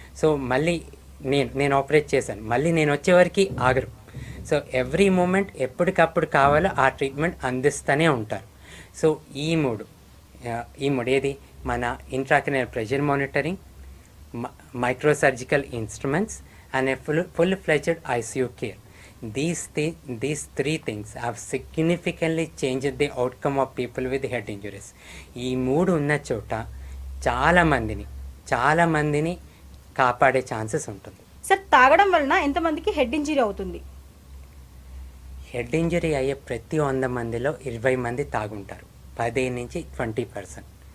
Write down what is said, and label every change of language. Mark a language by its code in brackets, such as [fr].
[te] So మళ్ళీ నేను operate చేశాను, మళ్ళీ నేను వచ్చేవరకు ఆగరు. సో [en] every moment [te] ఎప్పటికప్పుడు కావాలో ఆ ట్రీట్మెంట్ అందిస్తూనే ఉంటారు. సో ఈ మూడు ఏది మన intracranial pressure monitoring, [en] microsurgical instruments, and a full-fledged ICU care. These three things have significantly changed the outcome of people with head injuries. [te] ఈ మూడు ఉన్న చోట చాలా మందిని కాపాడే ఛాన్సెస్ ఉంటుంది. సార్ తాగడం వలన ఎంతమందికి హెడ్ ఇంజరీ అవుతుంది? హెడ్ ఇంజరీ అయ్యే ప్రతి 100 మందిలో 20 మంది తాగుంటారు, 15 నుంచి 20%.